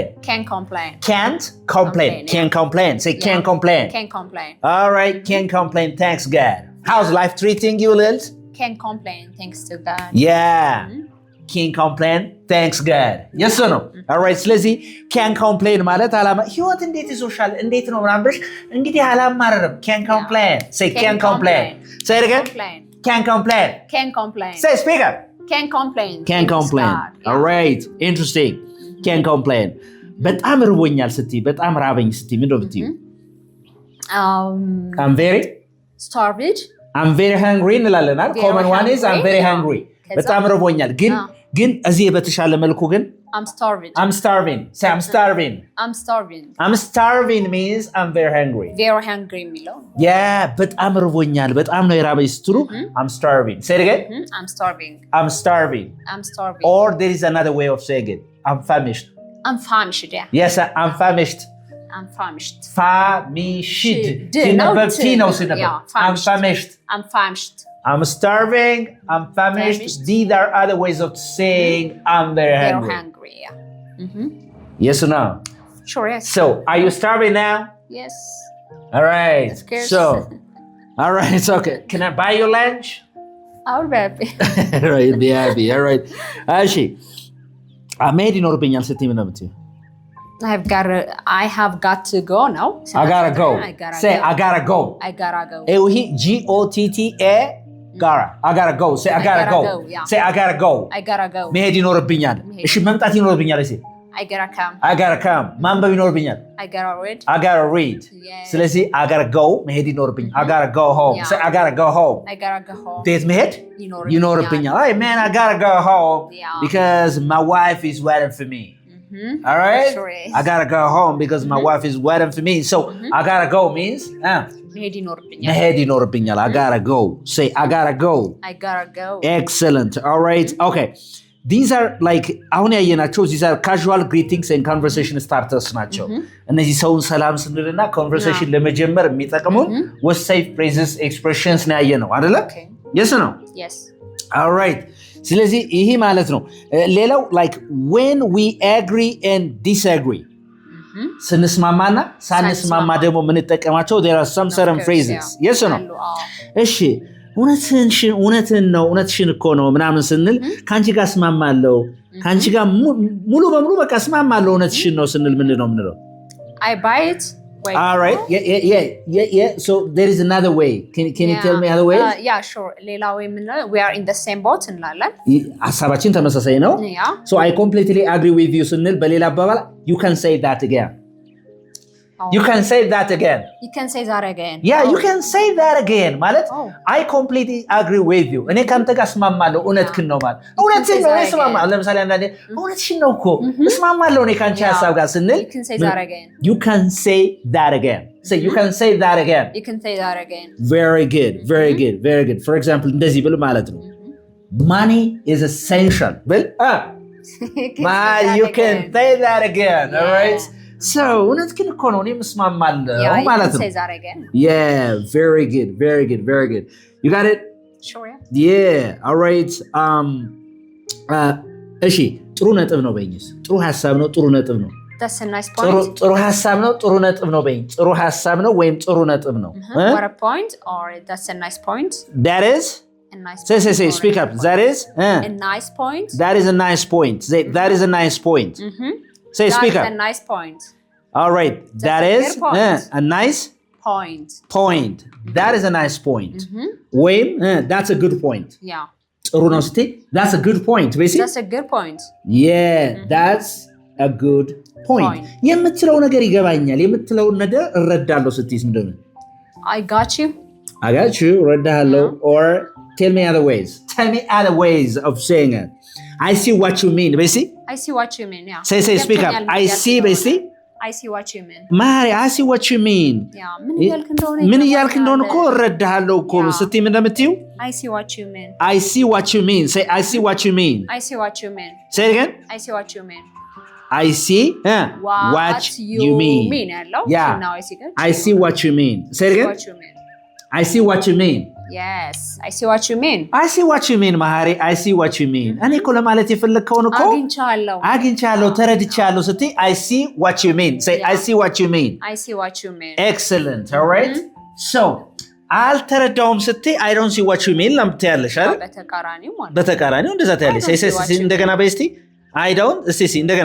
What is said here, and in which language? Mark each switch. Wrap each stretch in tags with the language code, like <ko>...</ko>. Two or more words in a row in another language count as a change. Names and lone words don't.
<en>Can't complain. Can't complain. Can't complain. Say can't complain. Can't complain. All right, can't complain. Thanks God. How's life treating you, Lilt? Can't complain. Thanks to God. Yeah. Can't complain. Thanks God. Yes or no? All right,</en> <am>ስለዚህ</am> <en>can't complain</en> <am>ማለት አላማ ህይወት እንዴት ይዞሻል እንዴት ነው ምናምን ብለሽ እንግዲህ አላማረርም</am> <en>can't complain. Say can't complain. Say it again. Can't complain. Can't complain. Say speak up. Can't complain. Can't complain. All right, interesting. Can't complain.</en> <am>በጣም ርቦኛል ስትይ በጣም ራበኝ ስትይ ምንድን ነው ብትዩ?</am> <en>I'm very starved. I'm very hungry</en> <am>እንላለን አይደል?</am> <en>Common one is I'm very hungry.</en> <am>በጣም ርቦኛል ግን እዚህ በተሻለ መልኩ ግን</am> <en>I'm starving. I'm starving. Say I'm starving. I'm starving. I'm starving means I'm very hungry. Very hungry የሚለው</en> <am>Yeah, በጣም ርቦኛል በጣም ነው የራበኝ ስትሉ</am> <en>I'm starving. Say it again. I'm starving. I'm starving. I'm starving. Or there is another way of saying it. I'm famished. I'm famished. Yeah. Yes, I'm famished. I'm famished. Famished. I'm famished. I'm famished. I'm starving. I'm famished. These are other ways of saying I'm very hungry. Very hungry. Yeah. Yes or no? Sure. Yes. So, are you starving now? Yes. All right. So, all right. It's okay. Can I buy you lunch? I'll be happy. All right. Be happy. All right. Actually,</en> <am>መሄድ ይኖርብኛል ስትይ ምን ነው የምትይው?</am> <en>I have got to go now. I gotta go. Say I gotta go. I gotta go. G-O-T-T-A Gara. I gotta go. Say I gotta go. Say I gotta go. I gotta go.</en> <am>መሄድ ይኖርብኛል። እሺ መምጣት ይኖርብኛል እሺ</am> <en>I gotta come. I gotta come.</en> <am>ማንበብ ይኖርብኛል።</am> <en>I gotta read. I gotta read. ስለዚህ I gotta go</en> <am>መሄድ ይኖርብኛል።</am> <en>I gotta go home. Say I gotta go home. I gotta go home.</en> <am>ቤት መሄድ ይኖርብኛል።</am> <en>Hey man, I gotta go home because my wife is waiting for me. All right? Sure is. I gotta go home because my wife is waiting for me. So I gotta go means</en> <am>መሄድ ይኖርብኛል.</am> <en>I gotta go. Say I gotta go. I gotta go. Excellent. All right. Okay. These are like</en> <am>አሁን ያየናቸው</am> <en>these are casual greetings and conversation starters</en> <am>ናቸው። እነዚህ ሰውን ሰላም ስንልና</am> <en>conversation</en> <am>ለመጀመር የሚጠቅሙን ወሳኝ</am> <en>phrases expressions</en> <am>ነው ያየነው አይደለ?</am> <en>Yes or no? Yes. All right.</en> <am>ስለዚህ ይሄ ማለት ነው። ሌላው</am> <en>like when we agree and disagree</en> <am>ስንስማማና ሳንስማማ ደግሞ የምንጠቀማቸው</am> <en>there are some certain phrases. Yes or no?</en> <am>እሺ እውነትሽን እኮ ነው ምናምን ስንል ከአንቺ ጋር እስማማለሁ ከአንቺ ጋር ሙሉ በሙሉ በቃ እስማማለሁ እውነትሽን ነው ስንል ምንድን ነው የምንለው?</am> <en>I buy it. Wait, all right. Yeah. So there is another way. Can you tell me other way? Yeah, sure. ሌላ way ምንለው we are in the same boat እንላለን።</en> <am>ሐሳባችን ተመሳሳይ ነው።</am> <en>So I completely agree with you</en> <am>ስንል በሌላ አባባል</am> <en>you can say that again. You can say that again. You can say that again. Yeah, you can say that again. ማለት I completely agree with you.</en> <am>እኔ ካንተ ጋር እስማማለሁ እውነትህን ነው ማለት እውነትህን ነው እስማማለሁ። ለምሳሌ አንዳንዴ እውነትሽን ነው እኮ እስማማለሁ እኔ ካንቺ ሐሳብ ጋር ስንል</am> <en>You can say that again. You can say that again. Say you can say that again. You can say that again. Very good. Very good. Very good. For example</en> <am>እንደዚህ ብል ማለት ነው</am> <en>Money is essential. ብል You can say that again. All right? So,</en> <am>እውነትህን እኮ ነው እኔም እስማማለሁ ማለት ነው።</am> <en>Say that again. Yeah, very good, very good, very good. You got it? Sure, yeah. Yeah, all right.</en> <am>እሺ ጥሩ ነጥብ ነው በይኝስ ጥሩ ሐሳብ ነው ጥሩ ነጥብ ነው</am> <en>That's a nice point.</en> <am>ጥሩ ሐሳብ ነው ጥሩ ነጥብ ነው በይኝ ጥሩ ሐሳብ ነው ወይም ጥሩ ነጥብ ነው</am> <en>What a point or that's a nice point. That is A nice point. Say speak up. That is a nice point. That is a nice point. Say that is a nice point. Say speak up. That's a nice point. All right. That is a nice point. Point. That is a nice point. Wait, that's a good point. Yeah.</en> <am>ጥሩ ነው ስትይ</am> <en>that's a good point. Basically. That's a good point. Yeah, that's a good point.</en> <am>የምትለው ነገር ይገባኛል የምትለው ነገር እረዳለሁ ስትይስ ምንድነው?</am> <en>I got you. I got you. እረዳለሁ or tell me other ways. Tell me other ways of saying it. I see what you mean, basically. I see what you mean, yeah. Say, speak up. I see, basically. I see what you mean. Mari, I see what you mean. Yeah.</en> <am>ምን እያልክ እንደሆነ እኮ እረዳለሁ እኮ ስትይ ምን እንደምትይው?</am> <en>I see what you mean. I see what you mean. Say, I see what you mean. I see what you mean. Say it again. I see what you mean. I see what you mean. Yeah. Now I see good. I see what you mean. Say it again. What you mean. I see what you mean. Yes, I see what you mean. I see what you mean, Mahari. I see what you mean.</en> <am>እኔ እኮ ለማለት የፈለግከውን እኮ አግኝቻለሁ ተረድቻለሁ ስትይ</am> <en>I see what you mean. Say I see what you mean. I see what you mean. Excellent. All right. So,</en> <am>አልተረዳውም ስትይ</am> <en>I don't see what you mean</en> <am>ለምትያለሽ አይደል? በተቃራኒው እንደዛ ትያለሽ። እንደገና በይ እስቲ</am> <en>I don't</en> <am>እስቲ እንደገና</am>